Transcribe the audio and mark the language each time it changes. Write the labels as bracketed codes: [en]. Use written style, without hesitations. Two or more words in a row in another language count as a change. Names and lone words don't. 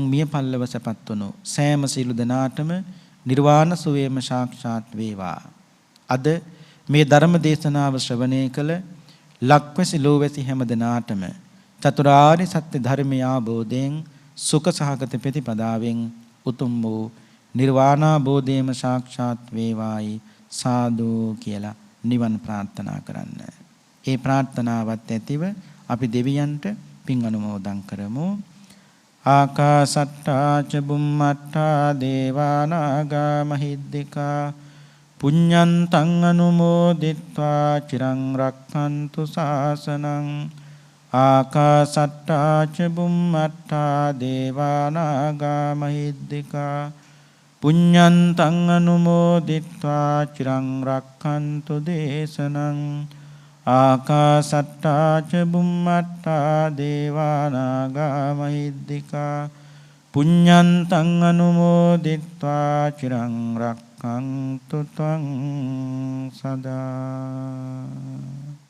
[si] මිය පල්ලව සැපත් වුණු සෑම සියලු දෙනාටම නිර්වාණ සුවයම සාක්ෂාත් වේවා අද මේ ධර්ම දේශනාව ශ්‍රවණය කළ ලක්වැසි ලෝවැසි හැම දෙනාටම චතුරාර්ය සත්‍ය ධර්මය අවබෝධයෙන් සුඛ සහගත ප්‍රතිපදාවෙන් උතුම් වූ නිර්වාණාබෝධයම සාක්ෂාත් වේවායි සාදු කියලා නිවන් ප්‍රාර්ථනා කරන්න. ඒ ප්‍රාර්ථනාවත් ඇතිව අපි දෙවියන්ට පින් අනුමෝදන් කරමු. [pi] ආකාසට්ටා ච බුම්මට්ටා දේවානාගා මහිද්దికා පුඤ්ඤන්තං අනුමෝදිත්වා චිරං රක්ඛන්තු ශාසනං ආකාසට්ටා ච බුම්මට්ටා දේවානාගා මහිද්దికා පුඤ්ඤන්තං අනුමෝදිත්වා චිරං රක්ඛන්තු දේශනං ආකාසට්ටා ච බුම්මට්ටා දේවානාගා මහිද්దికා පුඤ්ඤන්තං අනුමෝදිත්වා චිරං රක්ඛන්තු ත්වං සදා